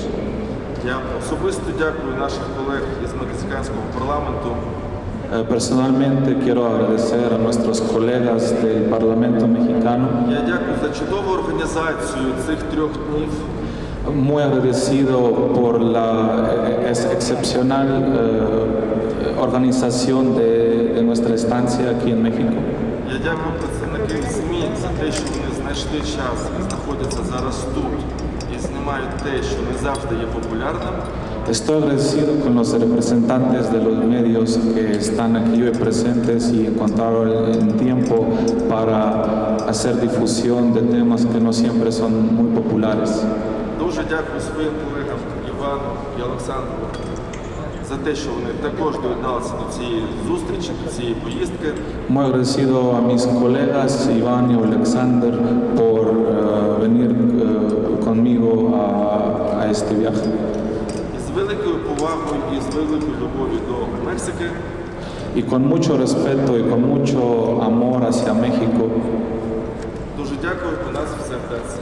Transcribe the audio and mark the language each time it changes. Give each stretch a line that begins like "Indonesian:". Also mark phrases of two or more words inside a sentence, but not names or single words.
Ukrainian: Я особисто дякую наших колег із мексиканського парламенту.
Spanish: Personalmente quiero agradecer a nuestros colegas del Parlamento mexicano,
Ukrainian: Я дякую за чудову організацію цих 3 днів.
Spanish: muy agradecido por la excepcional organización de nuestra estancia aquí en México.
Ukrainian: Я дякую представникам ЗМІ за те, що вони знайшли час і знаходяться зараз тут і знімають те, що не завжди є популярним.
Spanish: Estoy agradecido con los representantes de los medios que están aquí hoy presentes y encontraron el tiempo para hacer difusión de temas que no siempre son muy populares.
Ukrainian: Дуже дякую своїм колегам Івану і Олександру за те, що вони також доєдналися до цієї зустрічі, до цієї поїздки.
Spanish: Muy agradecido a mis colegas Iván y Alexander por venir conmigo a este viaje.
Ukrainian: І з великою повагою і з великою любов'ю до Мексики
Spanish: Y con mucho respeto y con mucho amor hacia México,
Ukrainian: дуже дякую, у нас все вдасться.